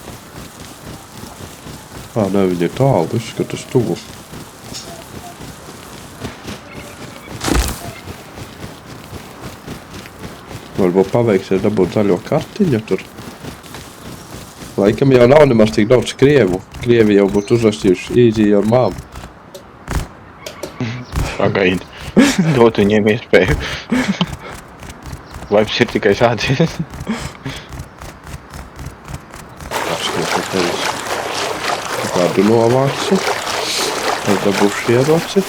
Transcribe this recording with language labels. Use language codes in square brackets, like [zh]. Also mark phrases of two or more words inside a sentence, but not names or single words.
[lv] Nē, viņa ir tālu, es skatos tuvu. Varbūt paveiksies dabūt zaļo kartiņu tur. Laikam jau nav nemaz tik daudz krievu. Krievi jau būtu uzrakstījuši [en] easy your mom. [lv] Pagaidi. Dot viņiem iespēju. Vaips ir tikai sācies. Paskaties, ka tevis kādu novāksi. Es dabūšu ieroci.